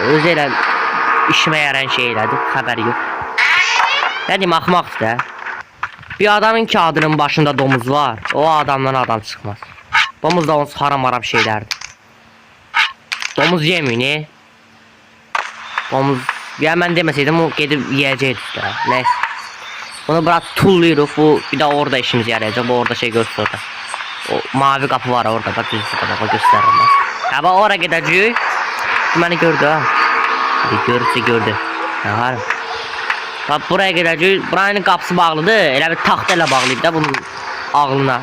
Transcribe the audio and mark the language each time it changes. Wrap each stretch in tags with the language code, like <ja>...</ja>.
<az>Öz elə işimə yaran şey elədi, xəbəri yox. Nə deyim, axmaqdır da. Bir adamın kağıdının başında domuz var, o adamdan adam çıxmaz. Domuz da onsuz haram şeylərdir. Domuz yemin, ne? Domuz, ya mən deməsəydim, o gedib yiyəcəkdir da, neyse. Bunu bura tulluyuruq, bu bir də orada işimiz yarayacaq, bu orada şey görsün orada.</az> <tr>O mavi kapı var orada, bak düz burada, bak gösteririm ben. Ya bak oraya gideceğiz. Beni gördü ha. Görürse gördü. Ya var. Bak buraya gideceğiz.</tr> <az>Buranın kapısı bağlıdır. Elə bir taxtayla bağlıydı da bunun ağlına.</az>